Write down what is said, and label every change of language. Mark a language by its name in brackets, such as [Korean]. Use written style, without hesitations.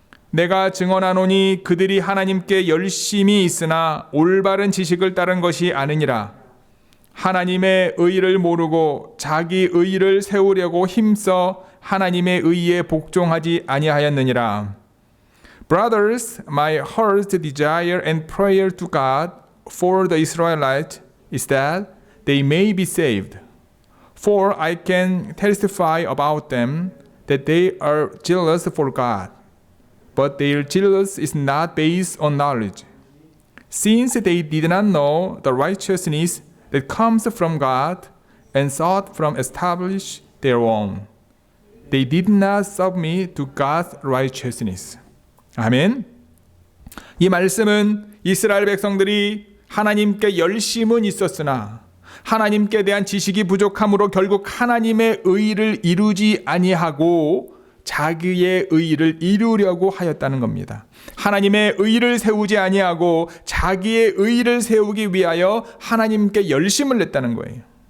[Korean] 내가 증언하노니 그들이 하나님께 열심히 있으나 올바른 지식을 따른 것이 아니니라. 하나님의 의를 모르고 자기 의를 세우려고 힘써 하나님의 의에 복종하지 아니하였느니라. [English] Brothers, my heart's desire and prayer to God for the Israelites is that they may be saved. For I can testify about them that they are jealous for God, but their jealousy is not based on knowledge. Since they did not know the righteousness that comes from God and sought from establish their own, they did not submit to God's righteousness. [Korean] 아멘. 이 말씀은 이스라엘 백성들이 하나님께 열심은 있었으나 하나님께 대한 지식이 부족함으로 결국 하나님의 의를 이루지 아니하고 자기의 의를 이루려고 하였다는 겁니다. 하나님의 의를 세우지 아니하고 자기의 의를 세우기 위하여 하나님께 열심을 냈다는 거예요.